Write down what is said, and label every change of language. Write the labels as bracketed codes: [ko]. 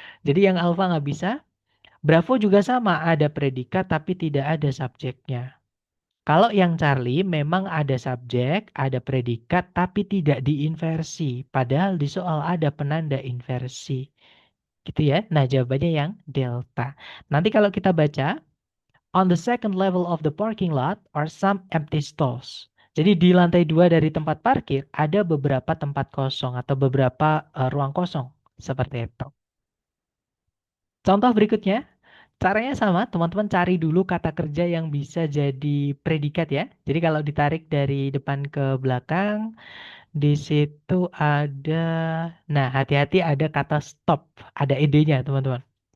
[id] Jadi yang alpha nggak bisa. Bravo juga sama, ada predikat tapi tidak ada subjeknya. Kalau yang Charlie memang ada subjek, ada predikat, tapi tidak diinversi. Padahal di soal ada penanda inversi. Gitu ya. Nah, jawabannya yang delta. Nanti kalau kita baca, [en] on the second level of the parking lot are some empty stalls. [id] Jadi di lantai 2 dari tempat parkir ada beberapa tempat kosong atau beberapa ruang kosong. Seperti itu. Contoh berikutnya, caranya sama, teman-teman cari dulu kata kerja yang bisa jadi predikat ya. Jadi kalau ditarik dari depan ke belakang, di situ ada, nah hati-hati ada kata stop, ada ed-nya teman-teman.